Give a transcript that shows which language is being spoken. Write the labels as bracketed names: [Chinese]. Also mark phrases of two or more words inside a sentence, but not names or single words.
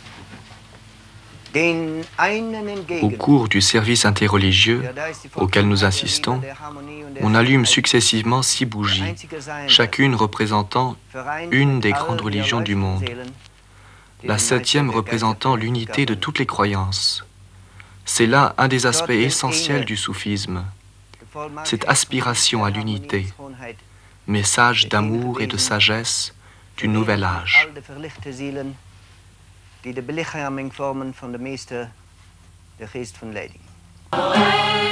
[French] Au cours du service interreligieux auquel nous assistons, on allume successivement 6 bougies, chacune représentant une des grandes religions du monde, la 7e représentant l'unité de toutes les croyances. C'est là un des aspects essentiels du soufisme, cette aspiration à l'unité, message d'amour et de sagesse du nouvel âge. [Dutch] Die de belichaming vormen van de meester, de geest van leiding.